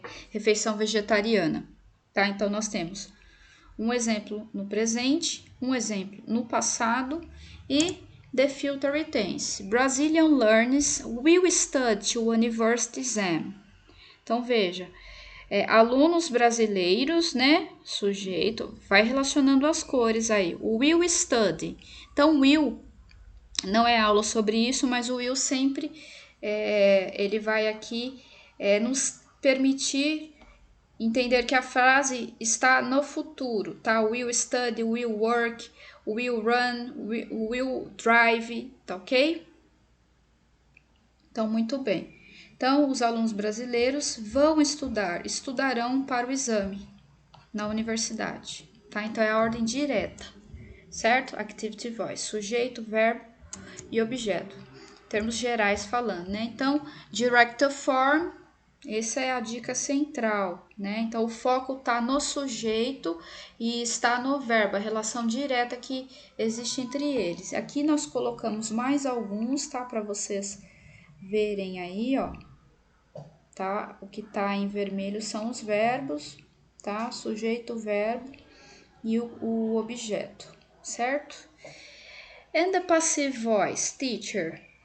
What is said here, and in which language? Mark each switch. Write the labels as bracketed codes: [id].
[pt] Refeição vegetariana. Tá? Então, nós temos um exemplo no presente, um exemplo no passado e [en] the future tense. Brazilian learners will study to university exam. [pt] Então, veja, alunos brasileiros, né? Sujeito, vai relacionando as cores aí. O will study. Então, will não é aula sobre isso, mas o will sempre ele vai aqui nos permitir entender que a frase está no futuro, tá? [en] Will study, will work, will run, will drive, tá ok? [pt] Então, muito bem. Então, os alunos brasileiros vão estudarão para o exame na universidade, tá? Então, é a ordem direta, certo? Activity voice, sujeito, verbo e objeto. Termos gerais falando, né? Então, directive form, essa é a dica central, né? Então, o foco está no sujeito e está no verbo, a relação direta que existe entre eles. Aqui nós colocamos mais alguns, tá? Para vocês verem aí, ó, tá? O que tá em vermelho são os verbos, tá? Sujeito, verbo e o objeto, certo? [en] And the passive voice, teacher.